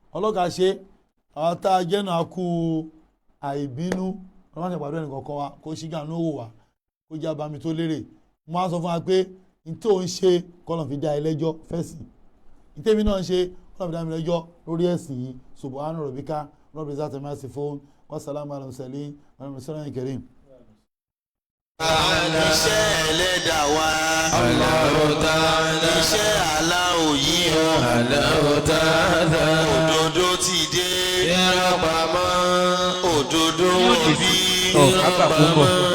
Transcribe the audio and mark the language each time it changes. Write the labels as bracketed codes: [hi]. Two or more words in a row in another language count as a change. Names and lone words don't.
[yo] ọlọ́gà ṣe àwọn tá a jẹ́ náà kú àìbínú ọlọ́run ṣe pàdé ẹnìkan kan wa kó ṣígà ní òwò wa kó jẹ́ abami tó lérè mo máa sọ fún wa pé n tí ò ń ṣe kọ́nà fi dá ẹlẹ́jọ́ fẹ́sìn n tẹ́mi náà ń ṣe kọ́nà fi dá mi lẹ́jọ́ lórí ẹ̀sìn yìí [ar] سبحان ربك رب العزة عما يصفون وسلام على المرسلين والحمد لله كريم. [yo] iṣẹ́ ẹlẹ́dàá wa [ar] الله تعالى [yo] iṣẹ́ aláwọ̀ yìí o [ar] الله تعالى [yo] òdodo ti dé irọ́ pamọ́ òdodo wọ̀ bí irọ́ pamọ́.